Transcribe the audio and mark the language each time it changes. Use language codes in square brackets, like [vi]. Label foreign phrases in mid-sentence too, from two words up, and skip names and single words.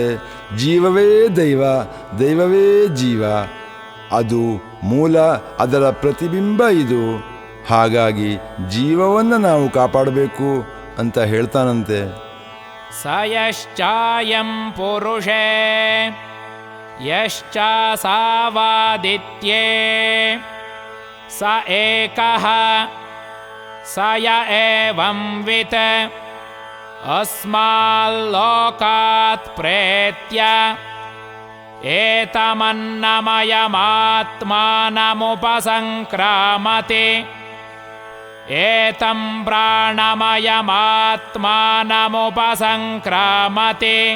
[kn] ಜೀವವೇ ದೈವ, ದೈವವೇ ಜೀವ, ಅದು ಮೂಲ, ಅದರ ಪ್ರತಿಬಿಂಬ ಇದು. ಹಾಗಾಗಿ ಜೀವವನ್ನು ನಾವು ಕಾಪಾಡಬೇಕು ಅಂತ ಹೇಳ್ತಾನಂತೆ. [sa] ಸ ಯಶ್ಚಾಯಂ ಪುರುಷೇ ಯಶ್ಚಾಸಾವಾದಿತ್ಯೇ ಸ ಏಕಃ ಸ ಯ ಏವಂ ವಿತ್ ಅಸ್ಮಾಲ್ಲೋಕಾತ್ ಪ್ರೇತ್ಯ ಏತಮನ್ನಮಯಮಾತ್ಮಾನಮುಪಸಂಕ್ರಾಮತೆ ಏತಂ ಪ್ರಾಣಮಯಮಾತ್ಮಾನಮುಪಸಂಕ್ರಾಮತೆ